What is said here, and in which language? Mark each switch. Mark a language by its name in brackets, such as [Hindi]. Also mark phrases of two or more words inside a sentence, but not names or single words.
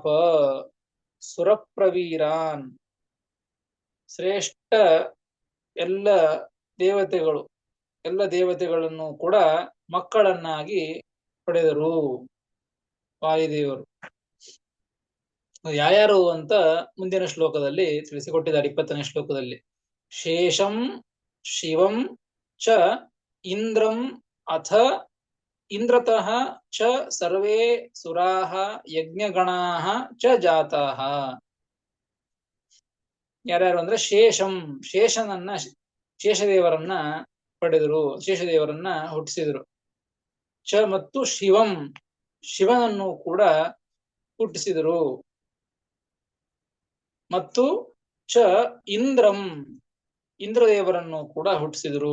[Sanskrit] ಸುರಪ್ರವೀರಾನ್ ಶ್ರೇಷ್ಠ [Kannada] ಎಲ್ಲ ದೇವತೆಗಳನ್ನು ಕೂಡ ಮಕ್ಕಳನ್ನಾಗಿ ಪಡೆದರು ವಾಯುದೇವರು. ಯಾರ್ಯಾರು ಅಂತ ಮುಂದಿನ ಶ್ಲೋಕದಲ್ಲಿ ತಿಳಿಸಿಕೊಟ್ಟಿದ್ದಾರೆ. [Sanskrit] 20ನೇ ಶ್ಲೋಕದಲ್ಲಿ ಶೇಷಂ ಶಿವಂ ಚ ಇಂದ್ರಂ ಅಥ ಇಂದ್ರತಃ ಚ ಸರ್ವೇ ಸುರಾಹ ಯಜ್ಞಗಣಾಹ ಚ ಜಾತಾಹ. [Kannada] ಯಾರ್ಯಾರು ಅಂದ್ರೆ, ಶೇಷದೇವರನ್ನ ಪಡೆದರು, ಶೇಷದೇವರನ್ನ ಹುಟ್ಟಿಸಿದರು. ಚ ಮತ್ತು ಶಿವನನ್ನು ಕೂಡ ಹುಟ್ಟಿಸಿದರು. ಮತ್ತು ಚ ಇಂದ್ರದೇವರನ್ನು ಕೂಡ ಹುಟ್ಟಿಸಿದರು.